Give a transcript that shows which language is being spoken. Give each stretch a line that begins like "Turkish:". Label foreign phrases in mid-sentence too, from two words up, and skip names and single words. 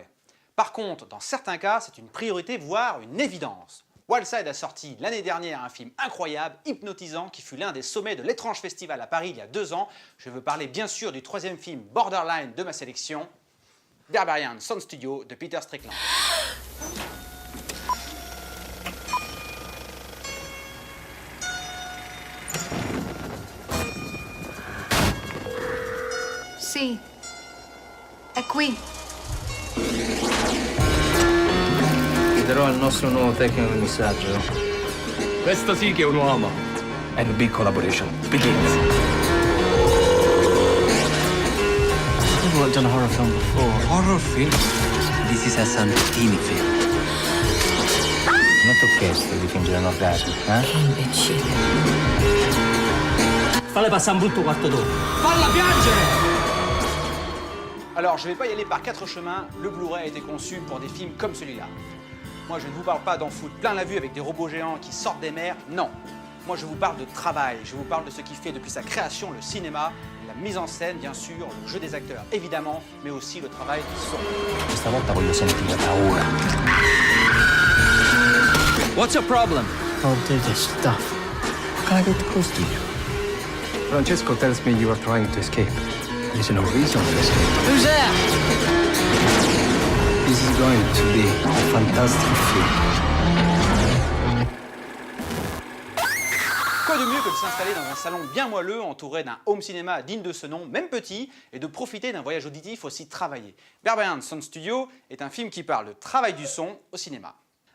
French: Par contre, dans certains cas, c'est une priorité, voire une évidence. Wildside a sorti l'année dernière un film incroyable, hypnotisant, qui fut l'un des sommets de l'étrange festival à Paris il y a 2 ans. Je veux parler bien sûr du 3e film Borderline de ma sélection, Berberian Sound Studio de Peter Strickland.
Italian: Sì, è qui. Chiederò al nostro nuovo tecnico di missaggio. Questo sì che è un uomo.
English: And the big collaboration begins. I've worked on a horror film before. Horror film? This is a Santini film.
Italian: Non ti ho chiesto di fingere un orgasmo, eh? Che imbecille. Falle passare un brutto quarto d'ora. Falla piangere!
French: Alors, je ne vais pas y aller par 4 chemins, le Blu-ray a été conçu pour des films comme celui-là. Moi, je ne vous parle pas d'en foutre plein la vue avec des robots géants qui sortent des mers, non. Moi, je vous parle de travail, je vous parle de ce qui fait depuis sa création le cinéma, la mise en scène, bien sûr, le jeu des acteurs, évidemment, mais aussi le travail du son.
Italian: Questa volta voglio sentire paura.
English: What's your problem? I'll do this stuff. Can I get close to you? Francesco tells me you are trying to escape. There's no reason to escape. Who's there? This is going to be a fantastic film.
French: Quoi de mieux que de s'installer dans un salon bien moelleux, entouré d'un
English: home cinéma
French: digne de ce nom, même petit, et de profiter d'un voyage auditif aussi travaillé. Berberian Sound Studio est un film qui parle de travail du son au cinéma.